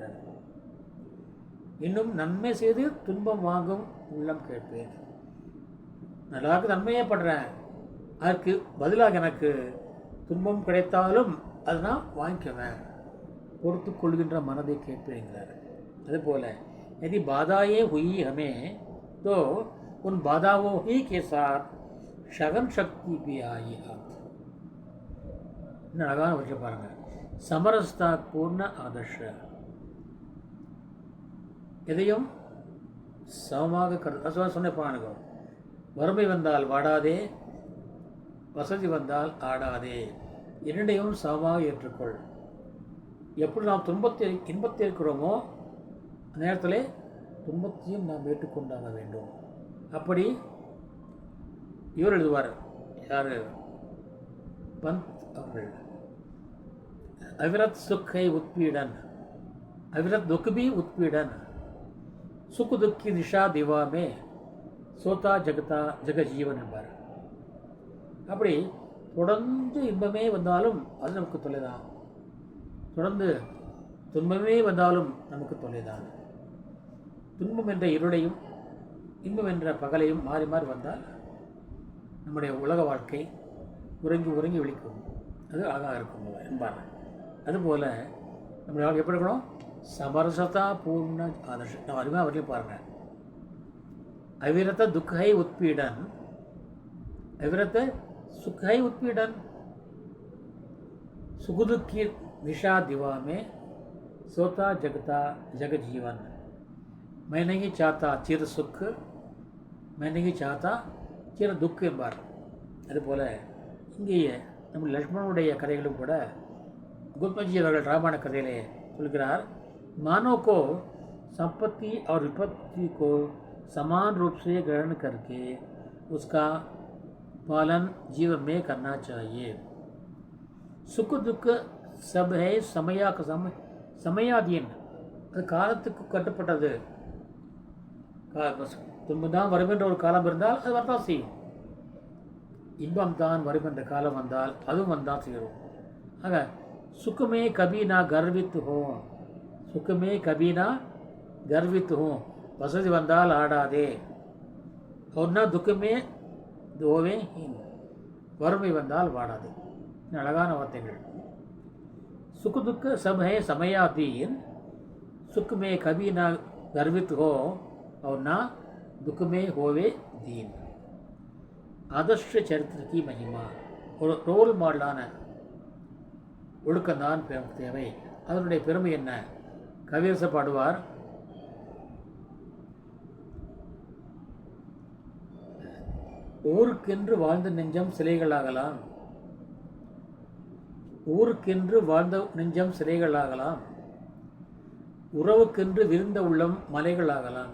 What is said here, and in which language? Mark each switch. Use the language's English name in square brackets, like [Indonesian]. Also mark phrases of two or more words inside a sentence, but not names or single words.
[Tamil] இன்னும் நன்மை செய்து துன்பம் வாங்கும் உள்ளம் கேட்பேன். நல்லாக்கு நன்மையே பண்ணுறேன், அதற்கு பதிலாக எனக்கு துன்பம் கிடைத்தாலும் அது நான் வாங்கிக்குவேன், பொறுத்து கொள்கின்ற மனதை கேட்பேங்கிறார். [Hindi] அதுபோல் यदि बाधाएं हुई हमें तो उन बाधाओं ही के साथ शगन शक्ति भी आई हाथ. [Tamil] இன்னும் அழகான வச்சு பாருங்கள், [Hindi] समरसता पूर्ण आदर्श. [Tamil] எதையும் சமமாக கருத்து சொன்ன பாருங்க. வறுமை வந்தால் வாடாதே, வசதி வந்தால் ஆடாதே, இரண்டையும் சமமாக ஏற்றுக்கொள். எப்படி நாம் இன்பத்தை இருக்கிறோமோ அந்த நேரத்தில் துன்பத்தையும் நாம் ஏற்றுக்கொண்டாக வேண்டும். அப்படி இவர் எழுதுவார், யார்? பந்த் அவர்கள். [Hindi] अविरत सुख है उत्पीड़न, अविरत दुख भी उत्पीड़न, सुख दुख की दिशा दिवा में सोता जगता जग जीवन என்பார். [Tamil] அப்படி தொடர்ந்து இன்பமே வந்தாலும் அது நமக்கு தொல்லைதான், தொடர்ந்து துன்பமே வந்தாலும் நமக்கு தொல்லைதான். துன்பம் என்ற இருளையும் இன்பம் என்ற பகலையும் மாறி மாறி வந்தால் நம்முடைய உலக வாழ்க்கை உறங்கி உறங்கி விழிக்கும். அது அழகாக இருக்கும் என்பார். அதுபோல் நம்முடைய வாழ்க்கை எப்படி இருக்கணும்? [Hindi] समरसता पूर्ण आदर्शम्. [Tamil] நான் அருமையாக அவர்களையும் பாருங்கள். [Hindi] अविरत दुख है उत्पीड़न, अविरत सुख है उत्पीड़न, सुख दुख की निशा दिवा में सोता जगता जग जीवन, मैं नहीं चाहता चिर सुख, मैं नहीं चाहता चिर दुख என்பார். [Tamil] அதுபோல் இங்கேயே நம்ம லக்ஷ்மணனுடைய கதைகளும் கூட गोपजी அவர்கள் ராமாயண கதையிலே சொல்கிறார், [Hindi] मानव को संपत्ति और विपत्ति को समान रूप से ग्रहण करके उसका पालन जीवन में करना चाहिए. सुख दुख सब है समयाधीन, [Tamil] அது காலத்துக்கு கட்டுப்பட்டது. துன்பம் தான் வரும் என்ற ஒரு காலம் இருந்தால் அது வரதான் செய்யும், இன்பம் தான் வரும் என்ற காலம் வந்தால் அதுவும் வந்தான் செய்யும். [Hindi] ஆக सुखमे कभी ना गर्वित हो, सुखमे कभी ना गर्वित हो, [Tamil] வசதி வந்தால் ஆடாதே, [Hindi] ओ ना दुखमे होवे [Tamil] வறுமை வந்தால் வாடாதே. அழகான வார்த்தைகள். [Hindi] सुख दुख सब है समयाधीन, सुख में कभी ना गर्वित हो और ना दुख में होवे दीन. आदर्श चरित्र की महिमा, [Tamil] ஒரு ரோல் மாடலான ஒழுக்கம்தான் தேவை. அதனுடைய பெருமை என்ன? கவியரச பாடுவார், ஊருக்கென்று வாழ்ந்த நெஞ்சம் சிலைகளாகலாம், ஊருக்கென்று வாழ்ந்த நெஞ்சம் சிறைகளாகலாம், உறவுக்கென்று விருந்த உள்ளம் மலைகளாகலாம்.